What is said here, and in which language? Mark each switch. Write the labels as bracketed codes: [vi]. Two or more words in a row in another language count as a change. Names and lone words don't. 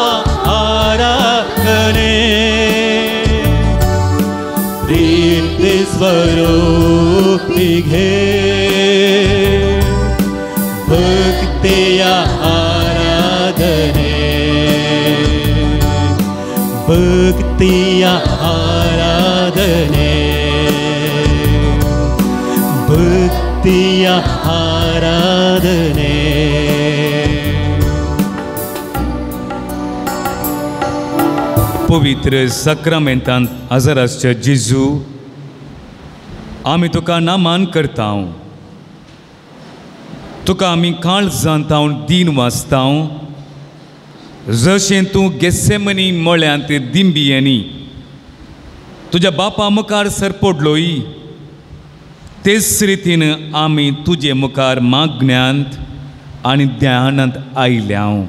[kn] ಆರಾಧನೆ, ಪ್ರೀತಿ ಸ್ವರೂಪಿಗೆ ಭಕ್ತಿಯ ಆರಾಧನೆ, ಭಕ್ತಿಯ ಆರಾಧನೆ, ಭಕ್ತಿಯ आराधने [kok] पवित्र सक्रमेंतांत हजर आसचे जेजू आमी तुका नामान करतां तुका आमी काळ जाणतां दीन वाचतां जशें तूं गेसेमनी मळ्यांत दिंबियेनी तुज्या बापा मुखार सरपोडलोय तेच रितीन आमी तुजे मुखार मागण्यांत आनी ध्यानांत आयल्या